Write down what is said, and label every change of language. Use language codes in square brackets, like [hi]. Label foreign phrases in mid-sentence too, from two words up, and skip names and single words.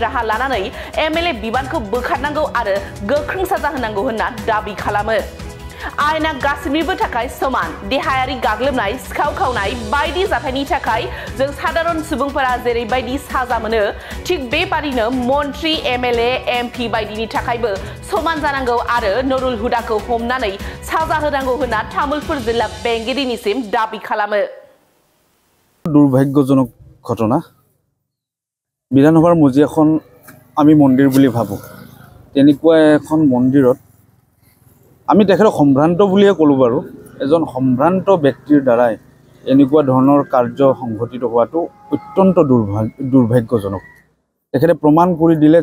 [brx] राहा लानानै एमएलए बिबानखौ बोखारनांगौ आरो गोख्रों साजा होनांगौ होनना दाबि खालामो आयेना गासिनिबो थाखाय समान देहायारि गाग्लोबनाय सिखाव खावनाय बायदि जाथायनि थाखाय जों साधारन सुबुंफोरा जेरैबायदि साजा मोनो थिग बेबादिनो मन्त्रि एमएलए एमपि बायदिनि थाखायबो समान जानांगौ आरो नुरुल हुदाखौ हमनानै साजा होनांगौ होनना तामुलपुर जिल्ला बेंगिरिनिसिम दाबि खालामो [as] দুৰ্ভাগ্যজনক ঘটনা বিধানসভাৰ মজিয়াখন আমি মন্দিৰ বুলি ভাবো তেনেকুৱা এখন মন্দিৰত আমি তেখেতক সম্ভ্ৰান্ত বুলিয়ে ক'লো বাৰু এজন সম্ভ্ৰান্ত ব্যক্তিৰ দ্বাৰাই এনেকুৱা ধৰণৰ কাৰ্য সংঘটিত হোৱাটো অত্যন্ত দুৰ্ভাগ্যজনক তেখেতে প্ৰমাণ কৰি দিলে